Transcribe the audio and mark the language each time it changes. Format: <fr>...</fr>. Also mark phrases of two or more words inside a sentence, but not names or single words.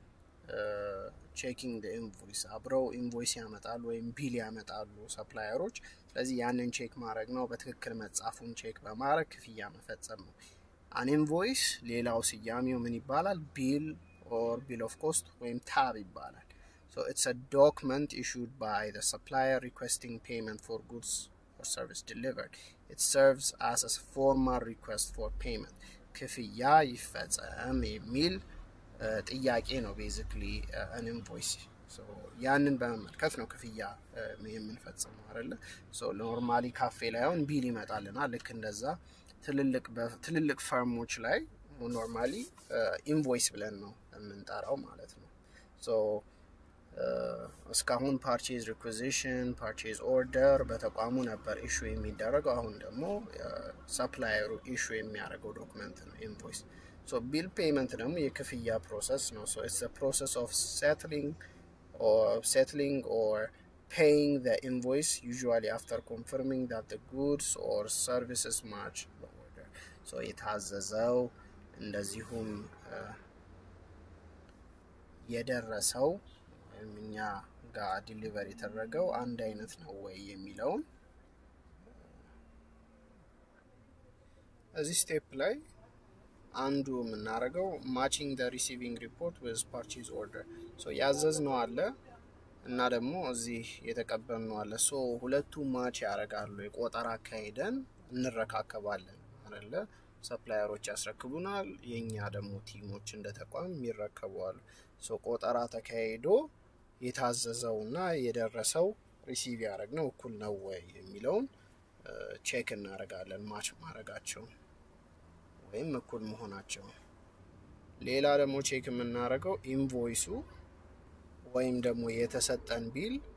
<en>checking the invoice</en> <am>አብረው ኢንቮይስ ያመጣሉ ወይም ቢል ያመጣሉ ሰፕላየሮች። ስለዚህ ያንን ቼክ ማድረግ ነው። በትክክል መጻፉን ቼክ በማድረግ ክፍያ መፈጸም ነው።</am> <en>an invoice</en> <am>ሌላው ስያሜው ምን ይባላል?</am> <en>bill or bill of cost ወይም tab ይባላል። So it's a document issued by the supplier requesting payment for goods or service delivered. It serves as a formal request for payment.</en> <am>ክፍያ ይፈጸም የሚል ጥያቄ ነው</am> <en>basically an invoice.</en> <am>So ያንን በመመልከት ነው ክፍያ የምንፈጽመው አይደለ? So ኖርማሊ ካፌ ላይ አሁን ቢል ይመጣልናል። ልክ እንደዛ ትልልቅ ፈርሞች ላይ ኖርማሊ ኢንቮይስ ብለን ነው የምንጠራው ማለት ነው። So</am> <en>እስካሁን purchase requisition purchase order</en> <am>በተቋሙ ነበር ኢሹ የሚደረገው። አሁን ደግሞ ሰፕላየሩ ኢሹ የሚያደርገው ዶክመንት ነው ኢንቮይስ።</am> <en>So bill payment</en> <am>ደግሞ የክፍያ ፕሮሰስ ነው።</am> <en>So it's the process of settling or paying the invoice usually after confirming that the goods or services match the order.</en> <am>So የታዘዘው እንደዚሁም የደረሰው እኛ ጋር ዲሊቨሪ የተደረገው አንድ አይነት ነው ወይ የሚለው እዚህ ስቴፕ ላይ አንዱ የምናደርገው</am> <en>matching the receiving report with purchase order.</en> <am>So ያዘዝነው አለ እና ደግሞ እዚህ የተቀበልነው አለ። So ሁለቱ ማች ያደርጋሉ። የቆጠራ አካሄደን እንረካከባለን አይደለ? ሰፕላየሮች ያስረክቡናል፣ የኛ ደግሞ ቲሞች እንደተቋም ይረከባሉ። So ቆጠራ ተካሄዶ የታዘዘውና የደረሰው ሪሲቭ ያደረግነው እኩል ነው ወይ የሚለውን ቼክ እናደርጋለን ማች ማድረጋቸው ወይም እኩል መሆናቸው። ሌላ ደግሞ ቼክ የምናደርገው ኢንቮይሱ ወይም ደግሞ የተሰጠን ቢል</am>